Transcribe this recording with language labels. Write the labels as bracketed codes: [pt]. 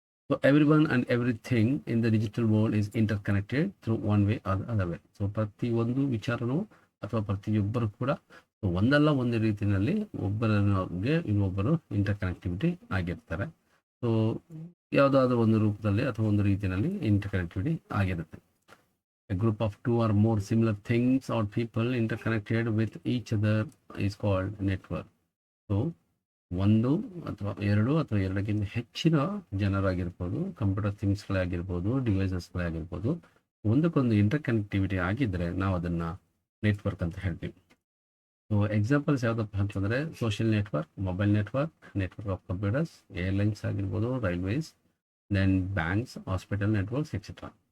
[en] So every one and everything in the digital world is interconnected through one way or other way. [kn] So ಪ್ರತಿಯೊಂದು ವಿಚಾರನೂ ಅಥವಾ ಪ್ರತಿಯೊಬ್ಬರು ಕೂಡ ಒಂದಲ್ಲ ಒಂದು ರೀತಿಯಲ್ಲಿ ಒಬ್ಬರಿಗೆ ಇನ್ನೊಬ್ಬರು ಇಂಟರ್ ಕನೆಕ್ಟಿವಿಟಿ ಆಗಿರ್ತಾರೆ. ಸೊ ಯಾವುದಾದ್ರೂ ಒಂದು ರೂಪದಲ್ಲಿ ಅಥವಾ ಒಂದು ರೀತಿಯಲ್ಲಿ ಇಂಟರ್ ಕನೆಕ್ಟಿವಿಟಿ ಆಗಿರುತ್ತೆ. [en] A group of two or more similar things or people interconnected with each other is called network. [kn] So ಒಂದು ಅಥವಾ ಎರಡು ಅಥವಾ ಎರಡಕ್ಕಿಂತ ಹೆಚ್ಚಿನ ಜನರಾಗಿರ್ಬೋದು, ಕಂಪ್ಯೂಟರ್ ಥಿಂಗ್ಸ್ಗಳೇ ಆಗಿರ್ಬೋದು, ಡಿವೈಸಸ್ಗಳೇ ಆಗಿರ್ಬೋದು, ಒಂದಕ್ಕೊಂದು ಇಂಟರ್ ಕನೆಕ್ಟಿವಿಟಿ ಆಗಿದ್ದರೆ ನಾವು ಅದನ್ನು ನೆಟ್ವರ್ಕ್ ಅಂತ ಹೇಳ್ತೀವಿ. ಸೊ ಎಕ್ಸಾಂಪಲ್ಸ್ ಯಾವುದಪ್ಪ ಅಂತಂದರೆ social network, mobile network, network of computers, airlines ಆಗಿರ್ಬೋದು, railways, then banks, hospital networks etcetera.